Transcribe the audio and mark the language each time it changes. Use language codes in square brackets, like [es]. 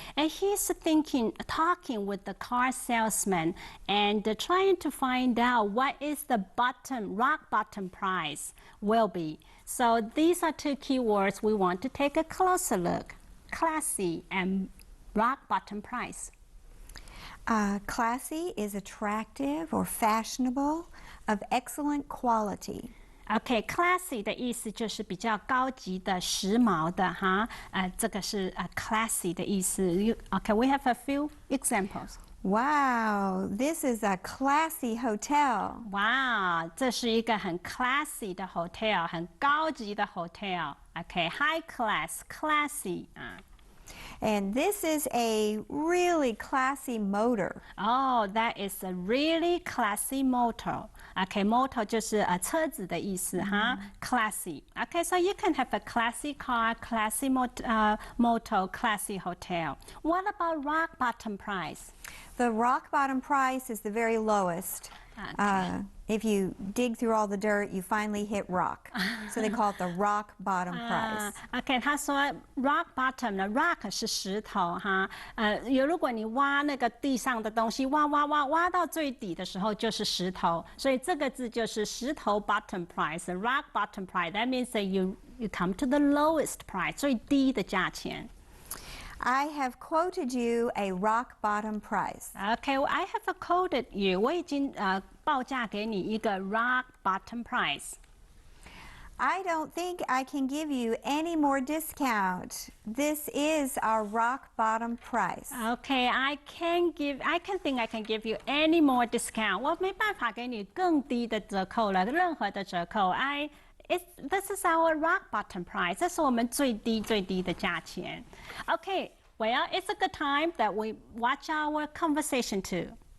[en] And he's talking with the car salesman and trying to find out what is the rock bottom price will be. So these are two keywords we want to take a closer look, classy and rock bottom price. Classy is attractive or fashionable, of excellent quality. [zh] OK，classy 的意思就是比较高级的、时髦的哈。这个是classy 的意思。 [en] OK，we have a few examples. Wow, this is a classy hotel. [zh] 哇，这是一个很 classy 的 hotel， 很高级的 hotel。 [en] OK，high class, classy 啊。 And this is a really classy motor. Oh, that is a really classy motor. [zh] Okay, motor 就是车子的意思哈。 [en] Classy. Okay, so you can have a classy car, classy motor, classy hotel. What about rock bottom price? The rock bottom price is the very lowest. Okay. If you dig through all the dirt, you finally hit rock. So they call it the rock bottom price. [zh] OK， 他说 rock bottom 呢 ，rock 是石头哈，如果你挖那个地上的东西，挖到最底的时候就是石头，所以这个字就是石头 bottom price，rock bottom price. [en] That means that you come to the lowest price， [zh] 最低的价钱。 [en] I have quoted you a rock bottom price. Okay, well, I have quoted you. [zh] 我已经报价给你一个 rock bottom price. [en] I don't think I can give you any more discount. This is our rock bottom price. Okay, I think I can give you any more discount. [zh] 我没办法给你更低的折扣了，任何的折扣。 [en] This is our rock bottom price. [zh] 这是我们最低的价钱。 [en] Okay, well, it's a good time that we watch our conversation too.